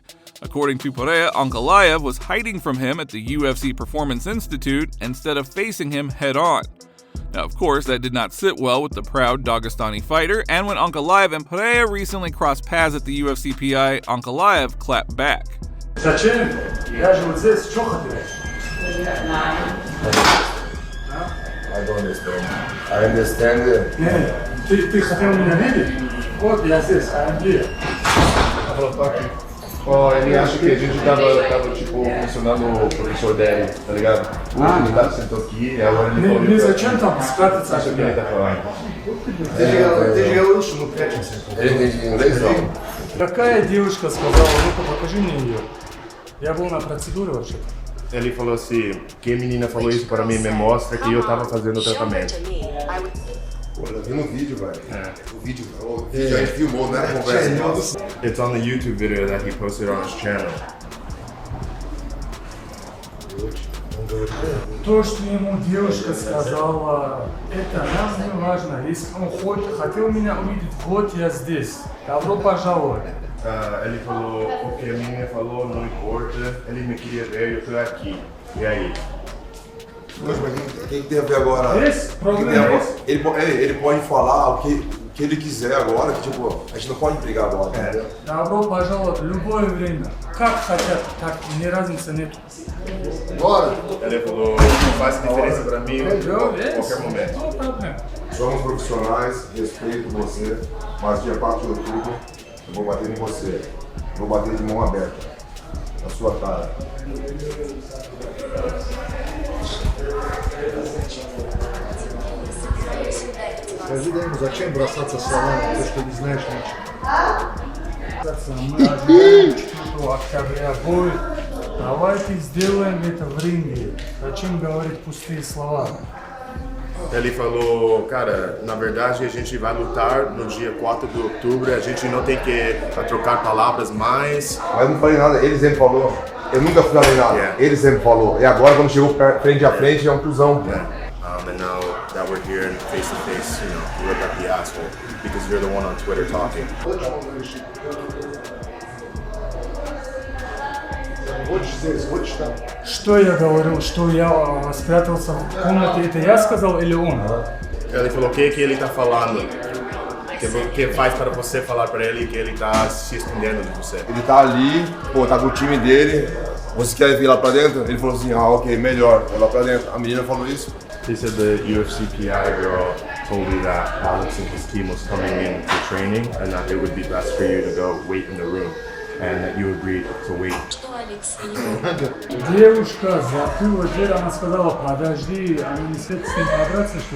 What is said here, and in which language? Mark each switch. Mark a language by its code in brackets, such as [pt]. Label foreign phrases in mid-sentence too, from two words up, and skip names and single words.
[en] According to Pereira, Ankalaev was hiding from him at the UFC Performance Institute instead of facing him head-on. Now, of course, that did not sit well with the proud Dagestani fighter, and when Ankalaev and Pereira recently crossed paths at the UFC PI, Ankalaev clapped back. [ru] Зачем? Я же вот здесь, что хотел? [en] I don't understand. I understand it. [ru] Ты хотел меня видеть? Вот я здесь, [en] I'm here. [pt] Ó, ele acha que a gente tava tipo, mencionando o professor dele, tá ligado? Ele tá sentou aqui e agora ele falou... [ru] Не зачем там спрятаться? [pt] Acha que ele tá falando? [ru] Ты же говорил, что мы прячемся. [pt] Ele entende inglês, não? [ru] Какая девушка сказала, ну-ка покажи мне ее. Я был на процедуре вообще-то. [pt] Ele falou assim, que a menina falou isso para mim me mostra que eu tava fazendo o tratamento. Pô, eu vi no vídeo, velho. O vídeo a gente filmou, não era conversa nossa. [en] It's on the YouTube video that he posted on his channel. [ru] То, что ему девушка сказала, это нам не важно. Если он хотел меня увидеть, вот я здесь. Добро пожаловать. [pt] Ele falou, o que a menina falou não importa, ele me queria ver, eu tô aqui. E aí? Mas o que tem a ver agora? Esse problema é esse. Ele pode falar o que ele quiser agora, que tipo, a gente não pode brigar agora, entendeu? [ru] Добро пожаловать в любое время. Как хотят, так ни разницы нет. [pt] Agora, Ele falou, não faz diferença pra mim em qualquer momento. No problema. somos profissionais, respeito você, mas dia 4 de outubro eu vou bater em você. Vou bater de mão aberta, na sua cara. [ru] Скажи, дай ему, зачем бросаться словами, то, что не знаешь ничего. Мы ожидаем 4 октября бой. Давайте сделаем это в ринге. Зачем говорить пустые слова? [pt] Ele falou, cara, na verdade a gente vai lutar no dia 4 de outubro, a gente não tem que trocar palavras mais. Mas eu não falei nada, ele sempre falou. Eu nunca falei nada, [en] Yeah. [pt] ele sempre falou. E agora quando chegou frente a frente é um cuzão. [en] And now that we're here face to face, you know, you look like the asshole because you're the one on Twitter talking. [ru] Хочешь здесь, хочешь там. Что я говорил, что я спрятался в комнате, это я сказал или он? [pt] Ele falou o que ele tá falando, que faz para você falar para ele que ele tá se escondendo de você. Ele tá ali, pô, tá com o time dele. Você quer vir lá pra dentro? Ele falou assim, ok, melhor, vai lá pra dentro. A menina falou isso. [en] He said the UFC PI girl told you that Alex and his team was coming in for training and that it would be best for you to go wait in the room and that you agreed to wait. [ru] Девушка закрыла дверь, она сказала, подожди, они не хотят с ним подраться, что ли?